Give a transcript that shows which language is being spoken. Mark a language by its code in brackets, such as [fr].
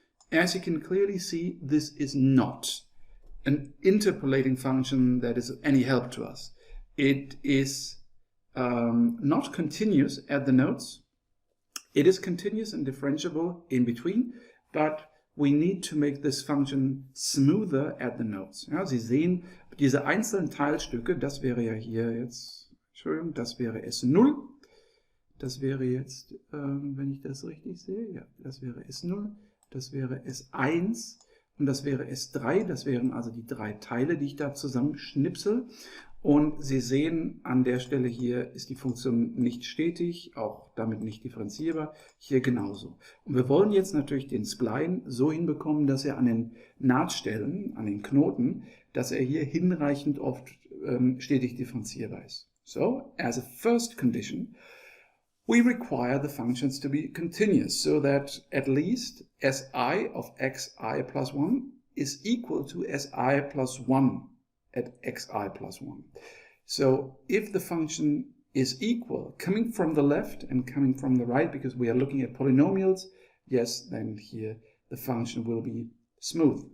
[en] As you can clearly see, this is not an interpolating function that is of any help to us. It is not continuous at the nodes. It is continuous and differentiable in between, but we need to make this function smoother at the nodes. [de] Ja, Sie sehen, diese einzelnen Teilstücke, das wäre ja hier jetzt, Entschuldigung, das wäre S0. Das wäre jetzt, wenn ich das richtig sehe, ja, das wäre S0, das wäre S1. und das wäre S3. Das wären also die 3 Teile, die ich da zusammenschnipsel. Und Sie sehen, an der Stelle hier ist die Funktion nicht stetig, auch damit nicht differenzierbar, hier genauso. Und wir wollen jetzt natürlich den Spline so hinbekommen, dass er an den Nahtstellen, an den Knoten, dass er hier hinreichend oft stetig differenzierbar ist. [en] So, as a first condition, we require the functions to be continuous, so that at least si of xi plus 1 is equal to si plus 1 at xi plus 1. So if the function is equal, coming from the left and coming from the right, because we are looking at polynomials, yes, then here the function will be smooth.